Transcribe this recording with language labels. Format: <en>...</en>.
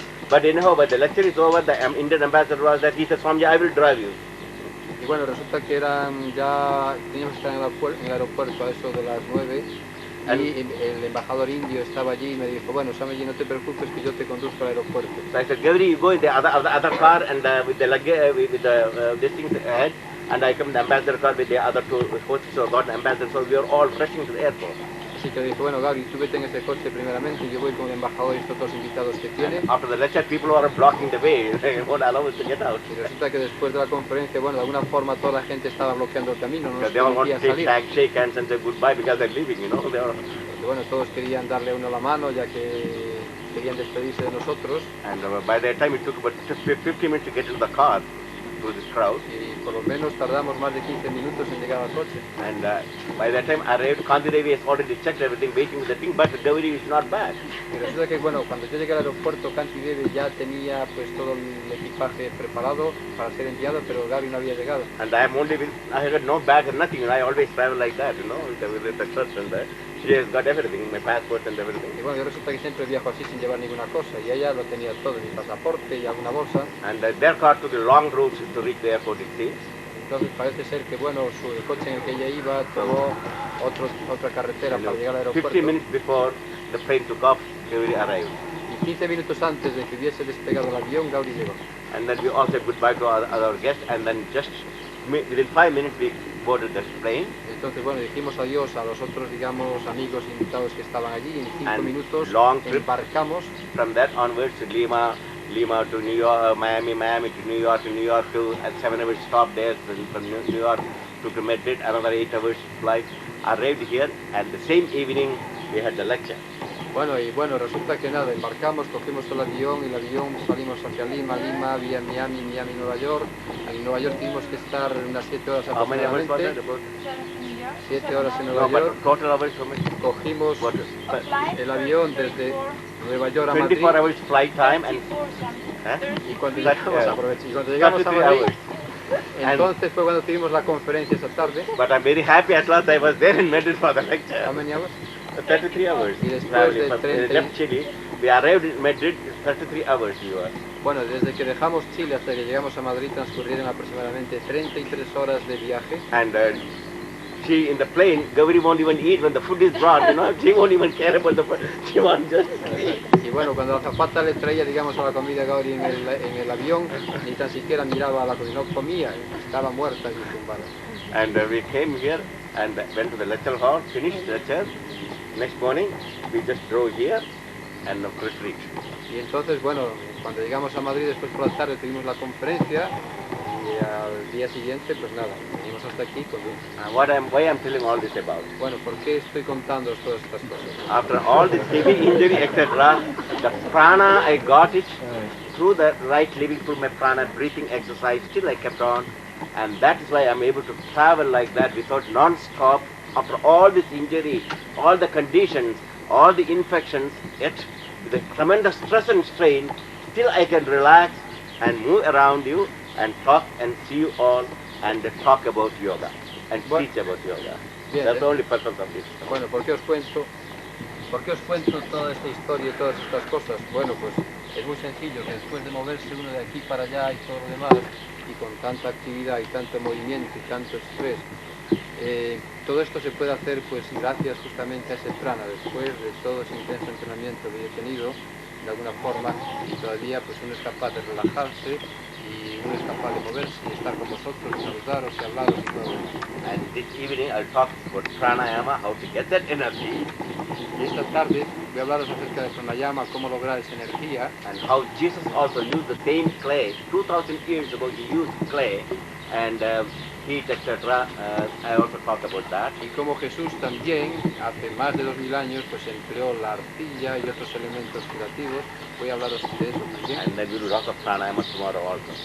<en>But anyhow, but the lecture is over. The Indian ambassador was that he said, Swamiji, I will drive you.</en> <es>Y bueno, resulta que ya teníamos que estar en el aeropuerto a eso de las 9. Y el embajador indio estaba allí y me dijo, bueno, Swamiji, no te preocupes que yo te conduzco al aeropuerto.</es> <en>So I said, Gauri, you go in the other car and with the luggage, with the this thing ahead, and I come in the ambassador car with the other two hosts, so got the ambassador, so we are all rushing to the airport.</en> <es>Así que dije, bueno, Gauri, tú vete en ese coche primeramente, yo voy con el embajador y estos dos invitados que tiene.</es> <en>After the lecture, people were blocking the way, they won't allow us to get out.</en> <es>Y resulta que después de la conferencia, bueno, de alguna forma toda la gente estaba bloqueando el camino, no nos</es> <en>They all want to</en> <es>permitían salir.</es> <en>shake hands and say goodbye because they're leaving, you know. They are.</en> <es>Porque, bueno, todos querían darle a uno la mano, ya que querían despedirse de nosotros.</es> <en>And by that time, it took about 50 minutes to get into the car through this crowd.</en> <es>Y por lo menos tardamos más de 15 minutos en llegar al coche.</es> <en>And by that time, arrived, Kanti Devi has already checked everything, waiting with the thing, but Gauri is not back.</en> <es>Y resulta que, bueno, cuando yo llegué al aeropuerto, Kanti Devi ya tenía pues todo el equipaje preparado para ser enviado, pero Gauri no había llegado.</es> <en>And I had no bag or nothing, and I always travel like that, you know, with the trust and that. She has got everything, my passport and everything.</en> <es>Y bueno, yo resulta que siempre viajo así sin llevar ninguna cosa, y ella lo tenía todo, mi pasaporte y alguna bolsa.</es> <en>And their car took the long routes to reach the airport, it seems.</en> <es>Entonces parece ser que, bueno, el coche en el que ella iba tomó otra carretera para llegar al aeropuerto.</es> <en>15 minutes before the plane took off, Gauri arrived.</en> <es>Y 15 minutos antes de que hubiese despegado el avión, Gauri llegó.</es> <en>And then we all said goodbye to our guests, and then just within 5 minutes we boarded the plane.</en> <es>Entonces, bueno, dijimos adiós a los otros, digamos, amigos invitados que estaban allí. En 5 minutos</es> <en>long trip.</en> <es>embarcamos.</es> <en>From that onwards to Lima to New York, Miami to New York to at 7 hours stop there, from New York to Madrid, another 8 hours flight. Arrived here, and the same evening we had the lecture.</en> <es>Bueno, resulta que nada, embarcamos, cogimos el avión y el avión salimos hacia Lima, vía Miami, Nueva York. En Nueva York tuvimos que estar unas 7 horas aproximadamente. 7 horas en Nueva York. Cogimos el avión desde Nueva York a Madrid.</es> <en>24 hours flight time and</en> <es>y cuando llegamos a Madrid, entonces fue cuando tuvimos la conferencia esa tarde.</es> <en>But I'm very happy at last I was there in Madrid for the lecture. How many hours? 33 hours.</en> <es>Y después de 30</es> <en>left Chile, we arrived in Madrid 33 hours.</en> <es>Bueno, desde que dejamos Chile hasta que llegamos a Madrid transcurrieron aproximadamente 33 horas de viaje.</es> <en>And she in the plane, Gauri won't even eat when the food is brought, you know, she won't even care about the food, she won't just eat. Y bueno, cuando la azafata le traía, digamos, a la comida a Gauri en el avión, ni tan siquiera miraba a la comida, no comía, estaba muerta y tumbada. And we came here and went to the lecture hall, finished the lecture. Next morning, we just drove here and retreat.</en> <es>Y entonces, bueno, cuando llegamos a Madrid, después por la tarde tuvimos la conferencia y al día siguiente, pues nada, venimos hasta aquí con</es> <en>why I'm telling all this about?</en> <es>Bueno, ¿por qué estoy contando todas estas cosas?</es> <en>After all this heavy injury, etc., the prana, I got it through the right living, through my prana, breathing exercise, still I kept on. And that is why I'm able to travel like that without non-stop. After all this injury, all the conditions, all the infections, yet with a tremendous stress and strain, still I can relax and move around you and talk and see you all and talk about yoga and teach about yoga.</en> <es>Bien,</es> <en>That's the only purpose of this.</en> <es>Bueno, ¿por qué os cuento toda esta historia y todas estas cosas? Bueno, pues es muy sencillo que después de moverse uno de aquí para allá y todo lo demás, y con tanta actividad y tanto movimiento y tanto estrés, todo esto se puede hacer pues gracias justamente a ese prana, después de todo ese intenso entrenamiento que he tenido, de alguna forma, y todavía pues uno es capaz de relajarse y uno es capaz de moverse y estar con vosotros, y saludaros y hablaros y todo.</es> <en>And this evening I'll talk about pranayama, how to get that energy.</en> <es>Y esta tarde voy a hablaros acerca de pranayama, cómo lograr esa energía.</es> <en>And how Jesus also used the same clay. 2000 years ago he used clay and heat, etc. I also talk about that.</en> <es>Y como Jesús también, hace más de 2000 años, pues empleó la arcilla y otros elementos curativos. Voy a hablaros de eso también.</es> <en>And then we will talk of pranayama tomorrow also.</en>